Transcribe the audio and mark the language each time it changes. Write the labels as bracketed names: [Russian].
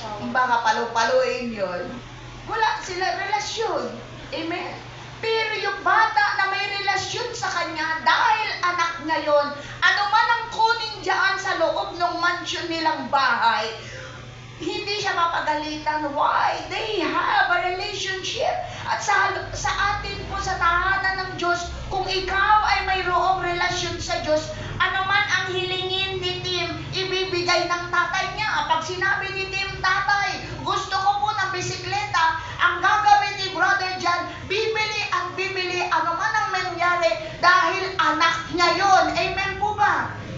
[Filipino] Baka palu-paluin yun. Wala sila relasyon. Amen? Pero yung bata na may relasyon sa kanya, dahil anak niya yun, ano man ang kunin dyan sa loob ng mansion nilang bahay, hindi siya mapagalitan. [English] Why? They have a relationship. [Filipino] At sa atin po, sa tahanan ng Diyos, kung ikaw ay mayroong relasyon sa Diyos, ano man ang hilingin ni Tim, ibibigay ng tatay niya. Pag sinabi ni Tim, tatay, gusto ko po ng bisikleta, ang gagawin ni Brother John, bibili at bibili, ano man ang mangyari, dahil anak niya yon. Amen po ba?